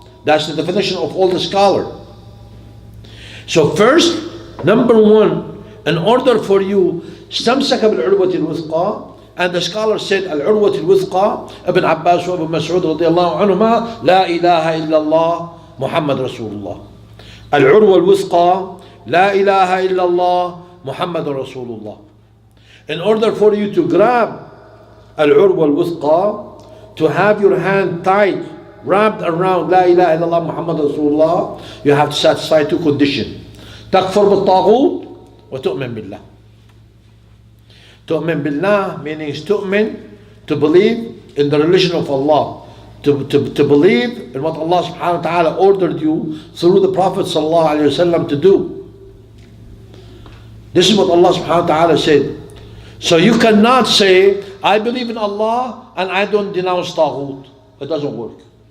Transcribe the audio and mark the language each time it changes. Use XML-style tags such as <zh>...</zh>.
<en>That's the definition of all the scholars. So first, number one, in order for you,</en> <ar>استمسك بالعروة الوثقى,</ar> <en>and the scholar said</en> <ar>العروة الوثقى,</ar> <en>Ibn Abbas wa Ibn Mas'ud</en> <ar>رضي الله عنهما, لا إله إلا الله محمد رسول الله. العروة الوثقى, لا إله إلا الله محمد رسول الله.</ar> <en>In order for you to grab</en> <ar>العروة الوثقى,</ar> <en>to have your hand tied, wrapped around</en> <ar>لا إله إلا الله محمد رسول الله,</ar> <en>you have to satisfy two conditions.</en> <ar>تكفر بالطاغوت وتؤمن بالله. تؤمن بالله</ar> <en>means تؤمن, to believe in the religion of Allah, to believe in what Allah subhanahu wa ta'ala ordered you through the Prophet sallallahu alayhi wa sallam to do. This is what Allah subhanahu wa ta'ala said. So you cannot say, I believe in Allah and I don't denounce taghut. It doesn't work.</en>